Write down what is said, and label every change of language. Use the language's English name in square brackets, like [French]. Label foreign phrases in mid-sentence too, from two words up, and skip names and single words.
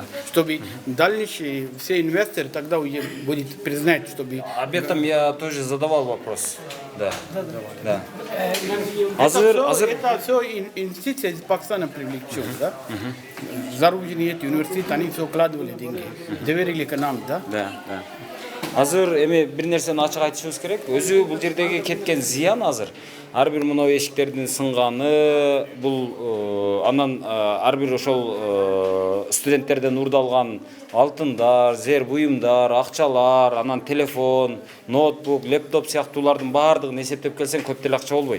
[Russian] Чтобы дальнейшие все инвесторы тогда уже будут признать, чтобы... Об этом я тоже задавал вопрос. Да. Это все инвестиции из Пакистана привлечет, да? Зарубежные эти университеты, они все вкладывали деньги, доверили к нам, да? [Kyrgyz] Азыр эми бир нерсени ачык айтышыбыз керек. Өзү бул жердеги кеткен зыян азыр ар бир мынау эшиктердин сынганы, бул анан ар бир ошол студенттерден урдалган алтындар, зер буюмдар, акчалар, анан телефон, ноутбук, лептоп сыяктуулардын баардыгын эсептеп келсең көп деле акча болбойт.